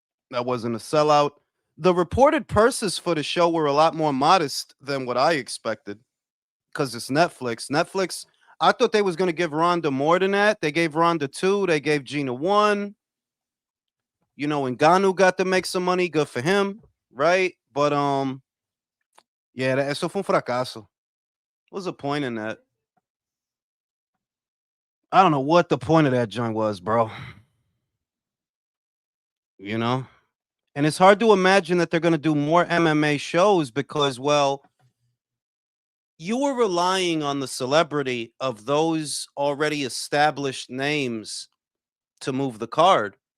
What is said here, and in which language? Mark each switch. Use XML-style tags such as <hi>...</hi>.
<en>That wasn't a sellout. The reported purses for the show were a lot more modest than what I expected because it's Netflix. Netflix, I thought they was going to give Ronda more than that. They gave Ronda 2. They gave Gina 1. Ngannou got to make some money. Good for him, right? But yeah,</en> <es>eso fue un fracaso.</es> <en>What's the point in that? I don't know what the point of that joint was, bro. You know, and it's hard to imagine that they're going to do more MMA shows because, well, you were relying on the celebrity of those already established names to move the card.</en>